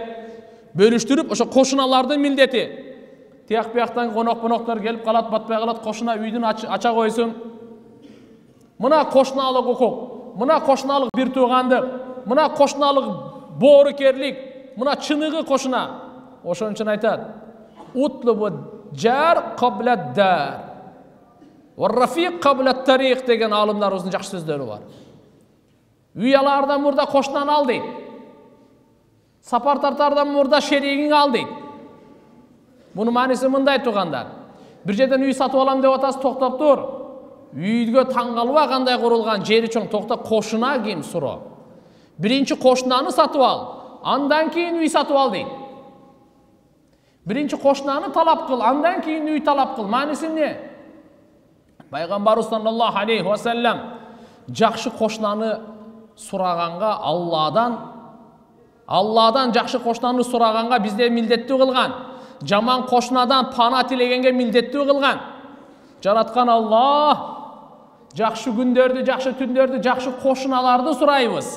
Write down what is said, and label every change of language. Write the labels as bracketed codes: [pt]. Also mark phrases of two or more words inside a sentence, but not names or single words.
[ky] Бөлүштүрүп, ошо кошуналардын милдети. Тияк бияктан конок-поноктор келип калат, батпай калат, кошуна үйдүн ача койсун. Мына кошуналык укук, мына кошуналык бир туугандык, мына кошуналык боорукерлик, мына чыныгы кошуна. Ошон үчүн айтат: [ar] "اطلبوا الجار قبل الدار والرفيق قبل الطريق" [ky] деген алымдарыбыздын жакшы сөздөрү бар. Үй алаардан мурда кошунаны ал дейт. Сапар тартардан мурда шеригиңи ал дейт. Мунун мааниси мындай туугандар. Бир жерден үй сатып алам деп атасыз, токтоп тур. Үйгө таң калба кандай курулган, жери чоң, токто, кошуна ким суроо. Биринчи кошунаны сатып ал, андан кийин үй сатып ал дейт. Биринчи кошунаны талап кыл, андан кийин үй талап кыл. Мааниси эмне? Пайгамбарыбыз [ar] صلى الله عليه وسلم [ky] жакшы кошунаны сураганга Алладан жакшы кошунаны сураганга бизде милдеттүү кылган. Жаман кошунадан пана тилегенге милдеттүү кылган. Жараткан Аллах жакшы күндөрдү, жакшы түндөрдү, жакшы кошуналарды сурайбыз.